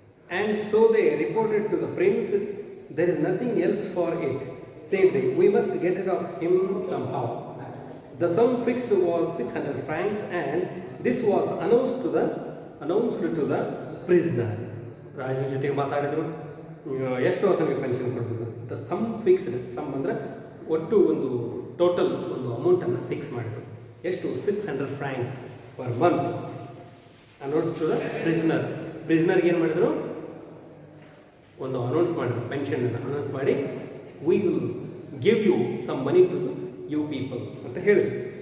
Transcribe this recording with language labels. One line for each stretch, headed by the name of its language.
English: And so they reported to the prince, there is nothing else for it, said they, we must get rid of him somehow. The sum fixed was 600 francs and this was announced to the prisoner.
Kannada: ರಾಜನ ಜೊತೆಗೆ ಮಾತಾಡಿದ್ರು, ಎಷ್ಟು ಆತನಿಗೆ pension ಕೊಡಬೇಕು.
English: the sum fixed,
Kannada: some ಅಂದರೆ ಒಟ್ಟು ಒಂದು total ಒಂದು ಅಮೌಂಟನ್ನು ಫಿಕ್ಸ್ ಮಾಡಿದ್ರು. ಎಷ್ಟು?
English: 600 francs per month announce to the prisoner.
Kannada: ಪ್ರಿಸ್ನರ್ಗೆ ಏನು ಮಾಡಿದ್ರು, ಒಂದು ಅನೌನ್ಸ್ ಮಾಡಿದ್ರು, ಪೆನ್ಷನನ್ನು ಅನೌನ್ಸ್ ಮಾಡಿ,
English: we will give you some money to you people
Kannada: ಅಂತ ಹೇಳಿದ್ರು.